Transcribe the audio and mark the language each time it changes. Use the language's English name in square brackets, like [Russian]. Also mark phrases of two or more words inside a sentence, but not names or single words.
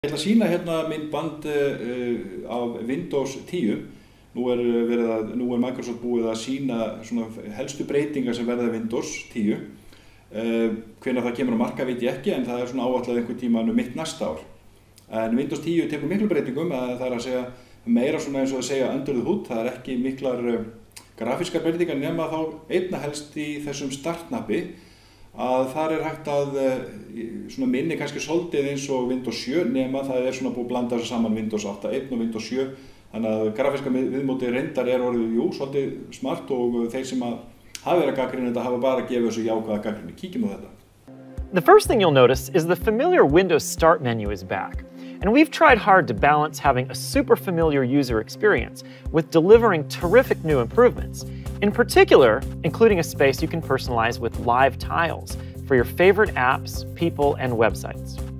[Icelandic] Ég ætla að sýna hérna myndband af Windows 10. Nú er Microsoft búið að sýna svona helstu breytingar sem verða Windows 10. Hvenær það kemur á markað veit ég ekki, en það er svona áætlað einhvern tímann mitt næsta ár. En Windows 10 tekur miklu breytingum, það er að segja meira svona eins og að segja [English] under the hood. [Icelandic] Það er ekki miklar grafískar breytingar nema þá einna helst í þessum startnappi, að þar er hægt að svona minni kannski svolítið eins og Windows 7, nema það er svona búið að blanda þessu saman Windows 8.1 og Windows 7, þannig að grafíska viðmóti reyndar er orðið svolítið smart, og þeir sem hafa verið að gagnrýna þetta hafa bara gefið þessu jákvæða gagnrýni. Kíkjum á þetta. [English] The first thing you'll notice is the familiar Windows Start menu is back. And we've tried hard to balance having a super familiar user experience with delivering terrific new improvements. In particular, including a space you can personalize with live tiles for your favorite apps, people, and websites.